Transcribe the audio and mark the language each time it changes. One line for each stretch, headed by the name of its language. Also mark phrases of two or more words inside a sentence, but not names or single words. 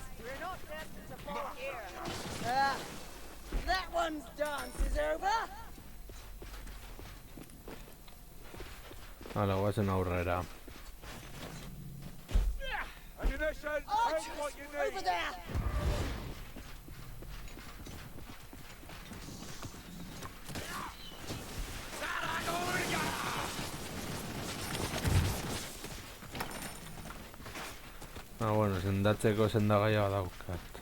English: We're not destined to fall here. That one's dance is over.
Basque: Hala, guazen aurrera.
English: Ammunition, take what you need. Over there.
Basque: Ah, bueno, sendatzeko sendagaia daukat.